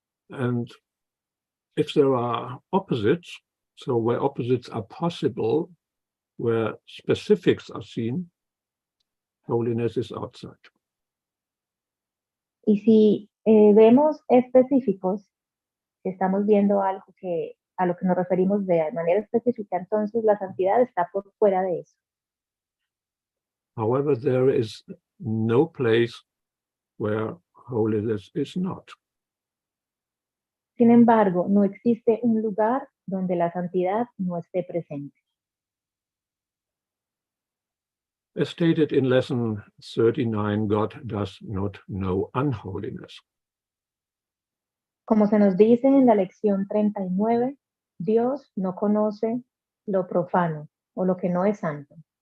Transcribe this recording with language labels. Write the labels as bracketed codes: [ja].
[en] And if there are opposites, so where opposites are possible, where specifics are seen, holiness is outside. [es] Y si vemos específicos, si estamos viendo algo que a lo que nos referimos de manera específica, entonces la santidad está por fuera de eso. [en] However, there is no place where holiness is not. [es] Sin embargo, no existe un lugar donde la santidad no esté presente. [en] As stated in lesson 39, God does not know unholiness. [es] Como se nos dice en la lección 39, Dios no conoce lo profano o lo que no es santo.